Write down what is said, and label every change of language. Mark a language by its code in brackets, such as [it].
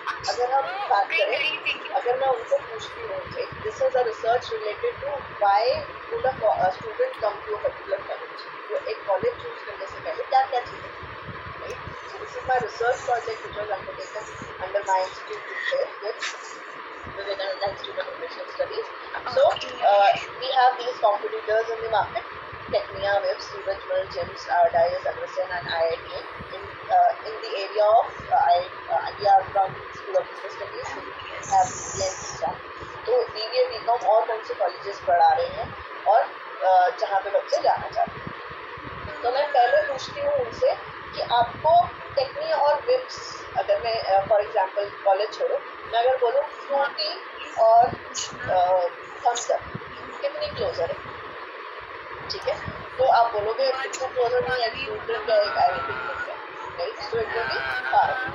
[hi] अगर हम बात करें, अगर मैं उनको पूछती हूँ [en] this is a research related to why would a student come to a particular college, [hi] तो एक कॉलेज चूज करने से पहले क्या क्या चीजें, right. [en] So this is my research project which was undertaken under my institute with Vivekananda Institute of Professional Studies. So we have these competitors in the market: Technia, Webs, Surajmal, GEMS, Dias, Agresen, and IITM. In the area of we are from School of Business Studies. We have BNC. [hi] तो BBA, BCom और कौन से colleges पढ़ा रहे हैं और जहाँ पे बच्चे जाना चाहते हैं. तो मैं पहले पूछती हूँ उनसे कि आपको टेक्निया और विप्स, अगर मैं फॉर एग्जांपल कॉलेज छोड़ो, मैं अगर बोलूँ फ्रूटी और थम्स अप कितनी क्लोजर है, ठीक है, तो आप बोलोगे कितना क्लोजर नहीं है, फ्रूटी का एक आइडेंटिटी है, right. [en] So it will be far.